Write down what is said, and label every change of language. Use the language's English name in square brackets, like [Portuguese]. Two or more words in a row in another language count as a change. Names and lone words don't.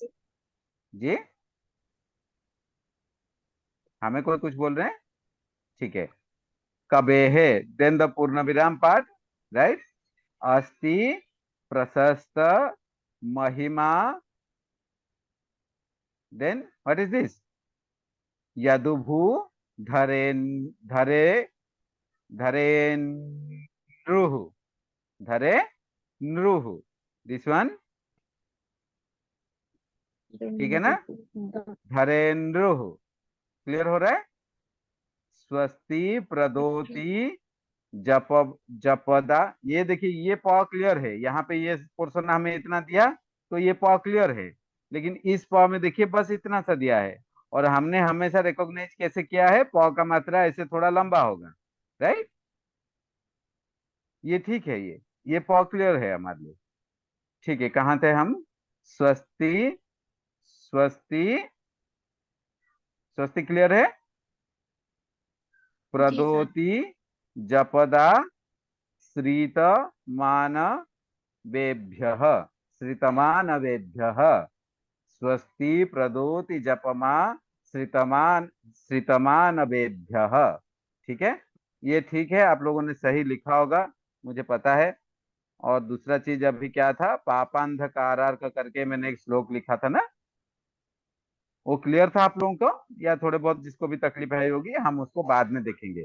[Hindi] जी, हमें कोई कुछ बोल रहे हैं? ठीक है। [English] कबेहे, then the [Hindi] पूर्ण विराम [English] part, right? [Sanskrit] अस्ति प्रशस्त महिमा, [English] then what is this? [Sanskrit] यदुभु धरेन, धरे, धरेन्रुः, धरे नृः। [English] this one [Hindi] ठीक है ना। धरेन्द्र, क्लियर हो रहा है। [Sanskrit] स्वस्ति प्रदोति जप जपदा, [Hindi] ये देखिए ये प क्लियर है, यहाँ पे ये पोर्शन हमें इतना दिया तो ये प क्लियर है। लेकिन इस प में देखिए बस इतना सा दिया है, और हमने हमेशा रिकॉग्नाइज कैसे किया है, प का मात्रा ऐसे थोड़ा लंबा होगा, राइट। ये ठीक है, ये प क्लियर है हमारे लिए। ठीक है, कहाँ थे हम। स्वस्ति, स्वस्ति, स्वस्ति क्लियर है। जी सर। [Sanskrit] प्रदोति जपदा श्रीत मान वेभ्यः, श्रितमानवेभ्यः। स्वस्ति प्रदोति जपमा श्रितमान श्रितमानवेभ्यः। [Hindi] ठीक है, ये ठीक है, आप लोगों ने सही लिखा होगा, मुझे पता है। और दूसरा चीज अभी क्या था, पापांधकारार्क करके मैंने एक श्लोक लिखा था ना, वो क्लियर था आप लोगों को, या थोड़े बहुत जिसको भी तकलीफ आई होगी हम उसको बाद में देखेंगे।